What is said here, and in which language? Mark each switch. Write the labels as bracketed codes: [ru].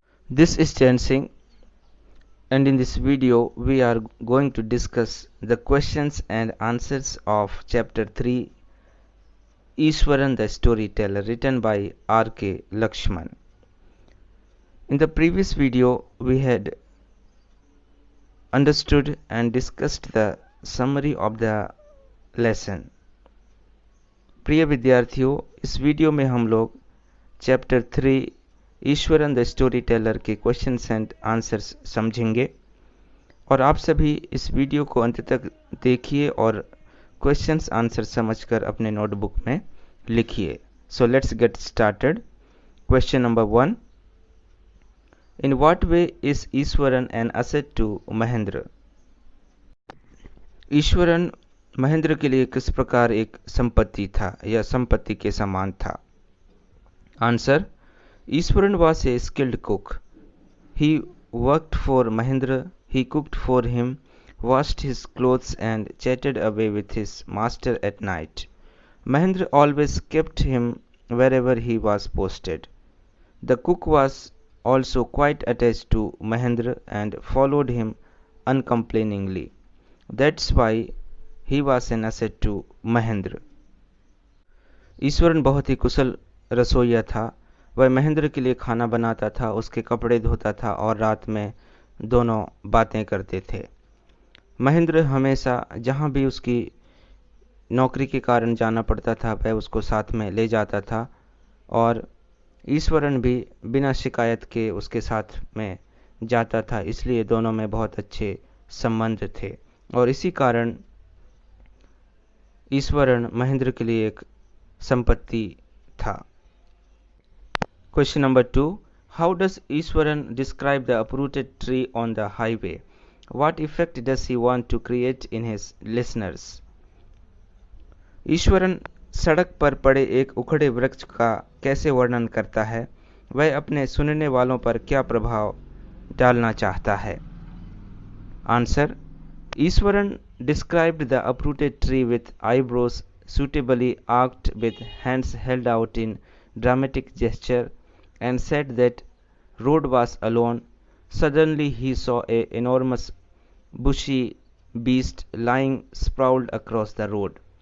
[en] This is Chain Singh, and in this video we are going to discuss the questions and answers of chapter 3 Ishwaran the Storyteller, written by R.K. Lakshman. In the previous video we had understood and discussed the summary of the lesson. [hi] प्रिय विद्यार्थियों, इस video में हम लोग chapter 3 Eswaran the story teller के questions and answers समझेंगे और आप सभी इस वीडियो को अंत तक देखिए और क्वेश्चंस आंसर समझकर अपने नोटबुक में लिखिए. [en] So let's get started. Question number 1. In what way is Ishwaran an asset to Mahendra? [hi] Eswaran Mahendra के लिए किस प्रकार एक संपत्ति था या संपत्ति के समान था? [en] Answer: Ishwaran was a skilled cook. He worked for Mahendra, he cooked for him, washed his clothes and chatted away with his master at night. Mahendra always kept him wherever he was posted. The cook was also quite attached to Mahendra and followed him uncomplainingly. That's why he was an asset to Mahendra. [hi] Eswaran बहुत ही कुशल रसोइया था. वह महेंद्र के लिए खाना बनाता था, उसके कपड़े धोता था और रात में दोनों बातें करते थे. महेंद्र हमेशा जहाँ भी उसकी नौकरी के कारण जाना पड़ता था वह उसको साथ में ले जाता था और ईश्वरन भी बिना शिकायत के उसके साथ में जाता था. इसलिए दोनों में बहुत अच्छे संबंध थे और इसी कारण ईश्वरन महेंद्र के लिए एक संपत्ति था. [en] Question number 2. How does Ishwaran describe the uprooted tree on the highway? What effect does he want to create in his listeners? [hi] Eswaran सड़क पर पड़े एक उखड़े वृक्ष का कैसे वर्णन करता है? वह अपने सुनने वालों पर क्या प्रभाव डालना चाहता है? [en] Answer: Ishwaran described the uprooted tree with eyebrows suitably arched, with hands held out in dramatic gesture, and said that road was alone. Suddenly he saw a enormous bushy beast lying sprawled across the road.